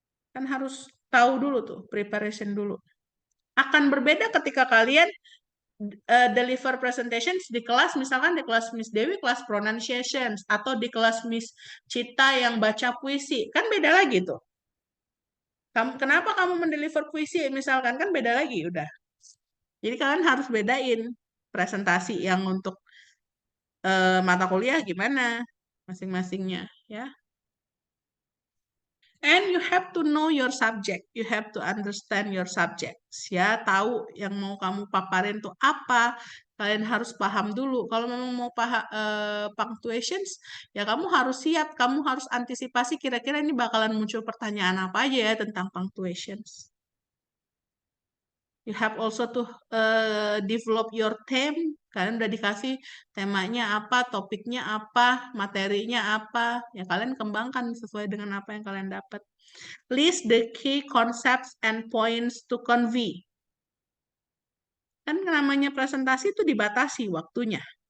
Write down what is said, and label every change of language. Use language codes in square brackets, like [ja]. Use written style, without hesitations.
[id] Kan harus tahu dulu tuh, preparation dulu. Akan berbeda ketika kalian deliver presentations di kelas, misalkan di kelas Miss Dewi, kelas pronunciations, atau di kelas Miss Cita yang baca puisi. Kan beda lagi tuh. Kenapa kamu mendeliver puisi misalkan? Kan beda lagi udah. Jadi kalian harus bedain presentasi yang untuk mata kuliah gimana masing-masingnya ya. [en] And you have to know your subject. You have to understand your subjects. [id] Ya, tahu yang mau kamu paparin tuh apa. Kalian harus paham dulu. Kalau memang mau paham punctuations, ya kamu harus siap. Kamu harus antisipasi kira-kira ini bakalan muncul pertanyaan apa aja ya tentang punctuations. [en] You have also to develop your theme. [id] Kalian udah dikasih temanya apa, topiknya apa, materinya apa. Ya kalian kembangkan sesuai dengan apa yang kalian dapat. [en] List the key concepts and points to convey. [id] Kan namanya presentasi itu dibatasi waktunya.